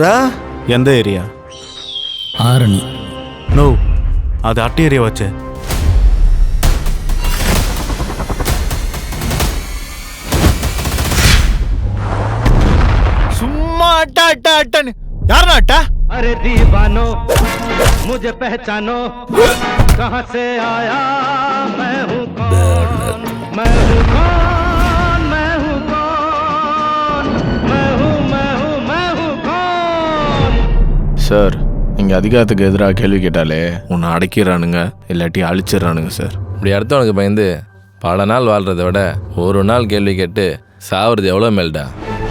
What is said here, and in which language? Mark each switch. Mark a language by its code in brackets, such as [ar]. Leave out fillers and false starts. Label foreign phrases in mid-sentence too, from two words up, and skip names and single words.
[ta] எந்த ஏரியா? ஆரணி. நோ, அது அட்டை ஏரியா வச்சே. சும்மா அட்டா அட்டா அட்டன்னு யாருண்ணா அட்டா? [hi] अरे दीवानो मुझे पहचानो कहां से आया मैं हूं कौन मैं हूं कौन मैं हूं कौन मैं हूं मैं हूं मैं हूं कौन. [ta] சார், இங்கே அதிகாரத்துக்கு எதிராக கேள்வி கேட்டாலே உன்னை அடக்கிடுறானுங்க, இல்லாட்டி அழிச்சிடுறானுங்க சார். இப்படி அடுத்தவனுக்கு பயந்து பல நாள் வாழ்கிறத விட ஒரு நாள் கேள்வி கேட்டு சாவுறது எவ்வளோ மேல்டா.